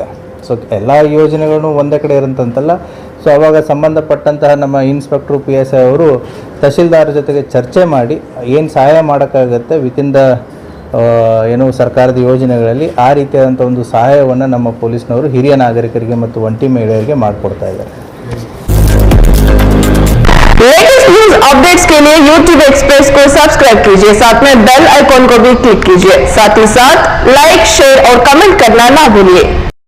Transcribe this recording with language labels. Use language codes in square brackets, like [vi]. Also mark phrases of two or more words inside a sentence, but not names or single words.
[kn] ಸೊ ಎಲ್ಲ ಯೋಜನೆಗಳನ್ನು ಒಂದೇ ಕಡೆ ಇರೋಂತಲ್ಲ. ಸೊ ಆವಾಗ ಸಂಬಂಧಪಟ್ಟಂತಹ ನಮ್ಮ ಇನ್ಸ್ಪೆಕ್ಟ್ರು PSI ಅವರು ತಹಶೀಲ್ದಾರ್ ಜೊತೆಗೆ ಚರ್ಚೆ ಮಾಡಿ ಏನು ಸಹಾಯ ಮಾಡೋಕ್ಕಾಗತ್ತೆ [en] within the [kn] ಏನು ಸರ್ಕಾರದ ಯೋಜನೆಗಳಲ್ಲಿ ಆ ರೀತಿಯಾದಂಥ ಒಂದು ಸಹಾಯವನ್ನು ನಮ್ಮ ಪೊಲೀಸ್ನವರು ಹಿರಿಯ ನಾಗರಿಕರಿಗೆ ಮತ್ತು ಒಂಟಿ ಮಹಿಳೆಯರಿಗೆ ಮಾಡಿಕೊಡ್ತಾ ಇದ್ದಾರೆ. [en] latest news updates [hi] के लिए YouTube एक्सप्रेस को सब्सक्राइब कीजिए, साथ में [en] bell icon [hi] को भी क्लिक कीजिए, साथ ही साथ लाइक, शेयर और कमेंट करना ना भूलिए.